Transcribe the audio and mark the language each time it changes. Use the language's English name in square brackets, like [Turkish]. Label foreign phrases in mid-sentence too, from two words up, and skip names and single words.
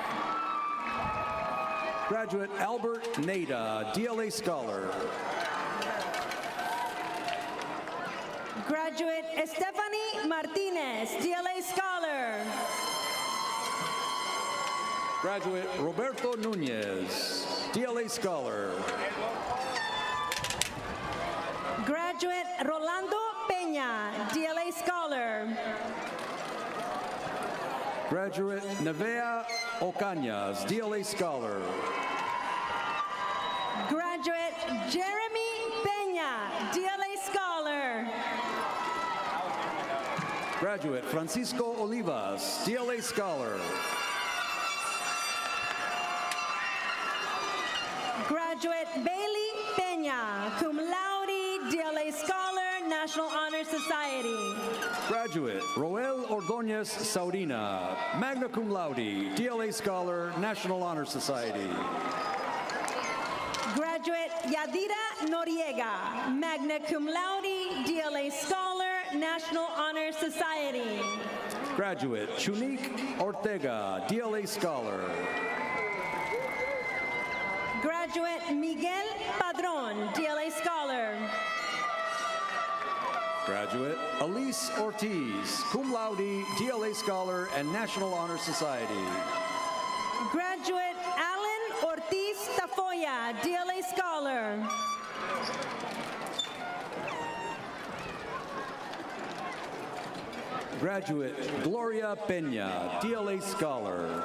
[English] Graduate Albert Nada, DLA Scholar. Graduate Stephanie Martinez, DLA Scholar. Graduate Roberto Nunez, DLA Scholar. Graduate Rolando Peña, DLA Scholar. Graduate Nevea Ocañas, DLA Scholar. Graduate Jeremy Peña, DLA Scholar. Graduate Francisco Olivas, DLA Scholar. Graduate Bailey Peña, [Latin] cum laude, [English] DLA Scholar, National Honor Graduate Roel Ordonez Saurina, [Latin] magna cum laude, [English] DLA Scholar, National Honor Society. Graduate Yadira Noriega, [Latin] magna cum laude, [English] DLA Scholar, National Honor Society. Graduate Chunique Ortega, DLA Scholar. Graduate Miguel Padron, DLA Scholar. Graduate Elise Ortiz, [Latin] cum laude, [English] DLA Scholar, and National Honor Society. Graduate Alan Ortiz Tafoya, DLA Scholar. Graduate Gloria Peña, DLA Scholar.